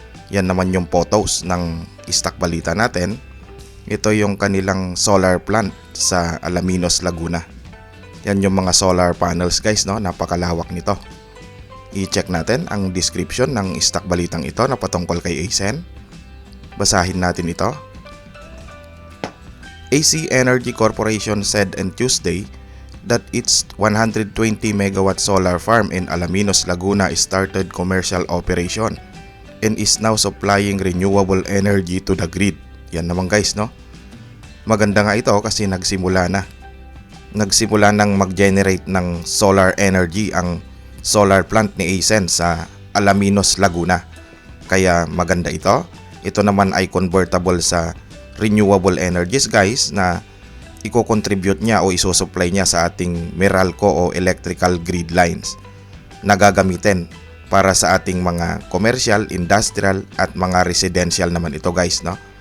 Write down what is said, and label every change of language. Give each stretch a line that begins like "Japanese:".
Filipino: Yan naman yung photos ng stock balita natin. Ito yung kanilang solar plant sa Alaminos, Laguna. Yan yung mga solar panels guys, no. Napakalawak nito. I-check natin ang description ng stock balitang ito na patungkol kay ASEN. Basahin natin ito.
English: AC Energy Corporation said on Tuesday that its 120 megawatt solar farm in Alaminos, Laguna started commercial operation and is now supplying renewable energy to the grid.
Filipino: Yan naman guys, no. Maganda nga ito kasi nagsimula nang mag-generate ng solar energy ang solar plant ni ASEN sa Alaminos, Laguna. Kaya maganda ito. Ito naman ay convertible sa renewable energies guys na i-contribute niya o isusupply niya sa ating Meralco o electrical grid lines na gagamitin para sa ating mga commercial, industrial at mga residential naman ito guys, no.